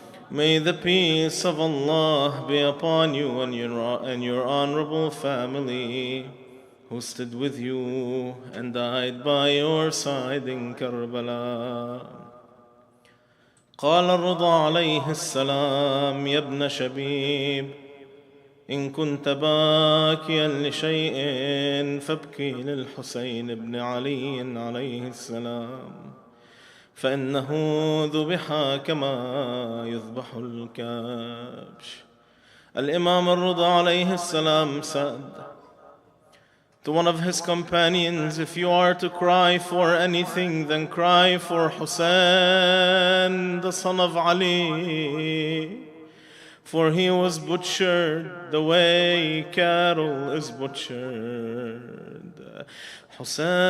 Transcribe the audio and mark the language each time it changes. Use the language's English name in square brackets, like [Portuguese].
[English] May the peace of Allah be upon you and your honorable family who stood with you and died by your side in Karbala. [Arabic] قال الرضا عليه السلام يا ابن شبيب إن كنت باكيا لشيء فابكي للحسين بن علي عليه السلام فإنه ذبح كما يذبح الكبش. الإمام الرضا عليه السلام [English] said to one of his companions, if you are to cry for anything, then cry for Hussein, the son of Ali, for he was butchered the way cattle is butchered. Hussein,